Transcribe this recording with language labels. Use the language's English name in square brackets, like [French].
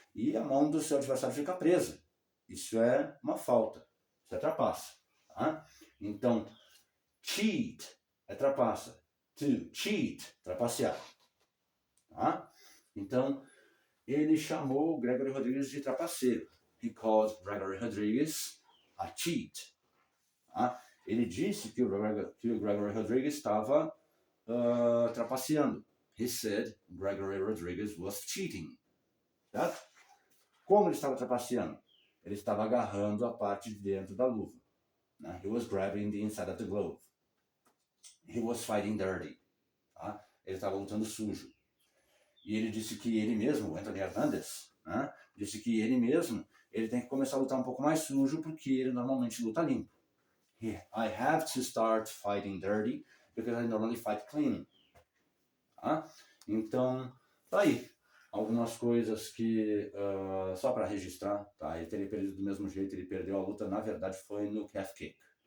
[Portuguese] E a mão do seu adversário fica presa. Isso é uma falta. Isso é trapaça. Tá? Então, cheat é trapaça. To cheat, trapacear. Tá? Então, ele chamou o Gregory Rodrigues de trapaceiro. [English] He called Gregory Rodrigues a cheat. [Portuguese] Tá? Ele disse que o Gregory Rodrigues estava trapaceando. [English] He said Gregory Rodrigues was cheating. [Portuguese] Certo? Como ele estava trapaceando? Ele estava agarrando a parte de dentro da luva. Né? [English] He was grabbing the inside of the glove. He was fighting dirty. Tá? [Portuguese] Ele estava lutando sujo. E ele disse que ele mesmo, o Anthony Hernandez, né? Disse que ele mesmo, ele tem que começar a lutar um pouco mais sujo porque ele normalmente luta limpo. [English] I have to start fighting dirty because I normally fight clean. [Portuguese] Tá? Então, tá aí. Algumas coisas que, só para registrar, tá? Ele teria perdido do mesmo jeito, ele perdeu a luta, na verdade foi no calf kick.